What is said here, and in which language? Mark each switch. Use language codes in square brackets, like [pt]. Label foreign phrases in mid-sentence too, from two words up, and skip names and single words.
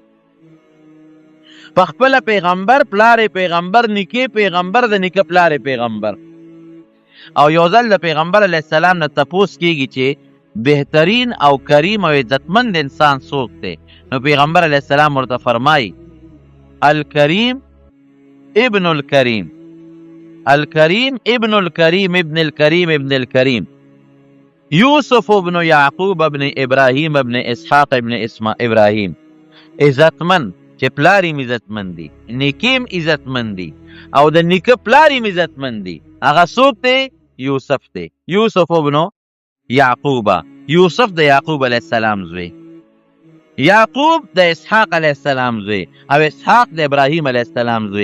[ps] په خپله پیغمبر، پلار پیغمبر، نیکې پیغمبر، د نیکه پلار پیغمبر. او یو ځل د پیغمبر [ar] علیه السلام [ps] نه تپوس کېږي چې بهترین او کریم او عزتمند انسان څوک دی؟ نو پیغمبر [ar] علیه السلام [ps] ورته فرمایي [ar] الکریم ابن الکریم، الکریم ابن الکریم ابن الکریم ابن الکریم، یوسف ابن یعقوب ابن ابراهیم ابن اسحاق ابن ابراهیم. [ps] عزتمند چې پلار یې عزتمند دی، نیکیم عزتمند دی او د نیکه پلار یې عزتمند دی. هغه څوک دی؟ یوسف دی. یوسف ابن یعقوب، یوسف د یعقوب [ar] علیه السلام [ps] زوی، یعقوب د اسحاق [ar] علیه السلام [ps] زوی او اسحاق د ابراهیم [ar] علیه السلام [ps] زوی.